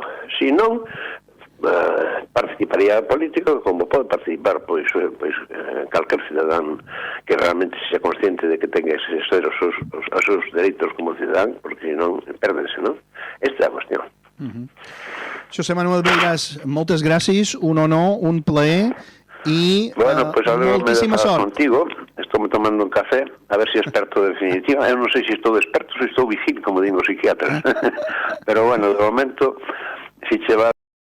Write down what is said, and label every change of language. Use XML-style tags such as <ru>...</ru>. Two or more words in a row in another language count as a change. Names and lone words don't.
<gl>Si non, participaría a política como pode participar pois calquer cidadán que realmente sexa consciente de que tenga que exercer os seus dereitos como cidadán, porque non pérdense, non? Esta é a cuestión. José Manuel Beiras,</gl> <ca>moltes gràcies, un honor, un plaer y pues moltíssima sort contigo.</ca> <gl>Estou tomando un café a ver si experto definitiva. Eu non sei se estou experto, se estou vigil, como digo os psiquiatras. Pero bueno, de momento, si che va</gl>